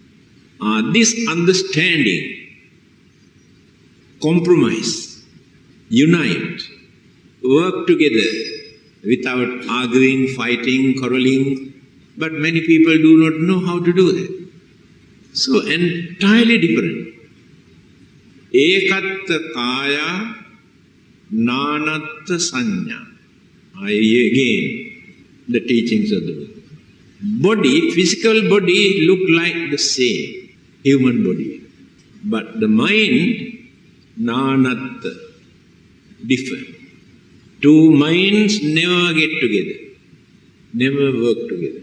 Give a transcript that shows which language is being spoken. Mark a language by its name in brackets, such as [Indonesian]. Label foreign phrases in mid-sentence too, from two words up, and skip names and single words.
[English] This understanding, compromise, unite, work together without arguing, fighting, quarreling, but many people do not know how to do that. So entirely different. [Pali] Ekatta kaya nanatta sanya. [English] Again, the teachings of the Buddha. Body, physical body look like the same, human body. But the mind, nanatta, different. Two minds never get together, never work together.